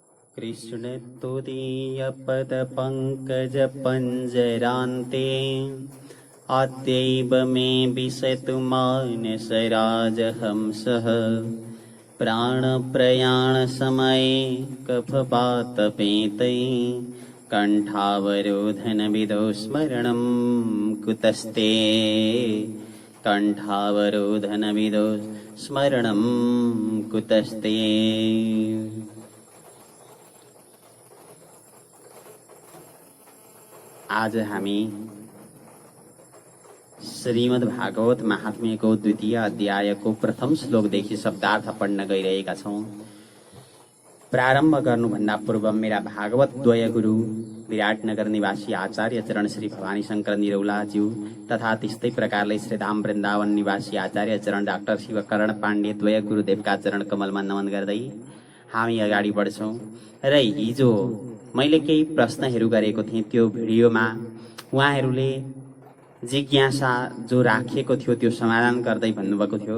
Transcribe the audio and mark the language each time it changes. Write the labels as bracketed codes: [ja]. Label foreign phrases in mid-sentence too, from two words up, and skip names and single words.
[sa] कृष्ण तुदीयपदपङ्कजपञ्जरान्ते अद्यैव मे विशतु मानसराजहंसः प्राणप्रयाणसमये कफपातपेतै कण्ठावरोधनविदौ स्मरणं कुतस्ते कण्ठावरोधनविदौ स्मरणं कुतस्ते। [ne] आज हामी श्रीमद् भागवत महात्म्यको द्वितीय अध्यायको प्रथम श्लोकदेखि शब्दार्थ पढ्न गइरहेका छौं। प्रारम्भ गर्नुभन्दा पूर्व मेरा भागवत द्वय गुरु विराटनगर निवासी आचार्य चरण श्री भवानी शंकर निरौलाज्यू तथा त्यस्तै प्रकारले श्रीधाम वृन्दावन निवासी आचार्य चरण डाक्टर शिवकरण पाण्डे द्वय गुरुदेवका चरण कमलमा नमन गर्दै हामी अगाडि बढ्छौं। र हिजो मैले केही प्रश्नहरू गरेको थिएँ। त्यो भिडियोमा उहाँहरूले जिज्ञासा जो राखेको थियो त्यो समाधान गर्दै भन्नुभएको थियो।